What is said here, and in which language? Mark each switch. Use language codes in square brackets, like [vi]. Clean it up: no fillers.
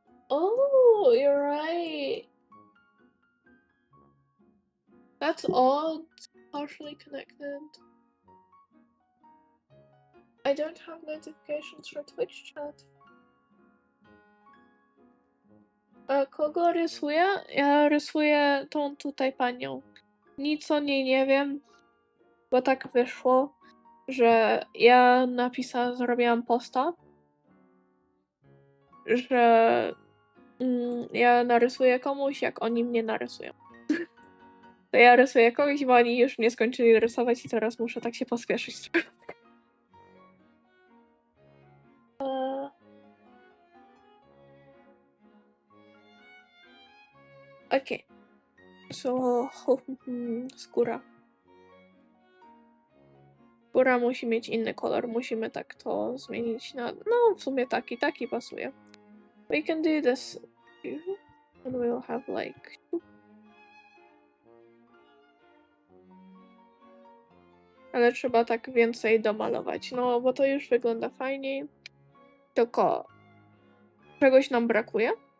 [en] Oh, you're right. That's odd. Partially connected. I don't have notifications for Twitch chat. [pl] Kogo rysuję? Ja rysuję tą tutaj panią. Nic o niej nie wiem, bo tak wyszło, że ja zrobiłam posta, że ja narysuję komuś, jak oni mnie narysują. To ja rysuję kogoś, bo oni już mnie skończyli rysować i teraz muszę tak się pospieszyć. Okej. So, skóra. Skóra musi mieć inny kolor, musimy tak to zmienić na... No, w sumie taki pasuje. [en] We can do this and we'll have like... [pl] Ale trzeba tak więcej domalować, no bo to już wygląda fajniej. Tylko czegoś nam brakuje.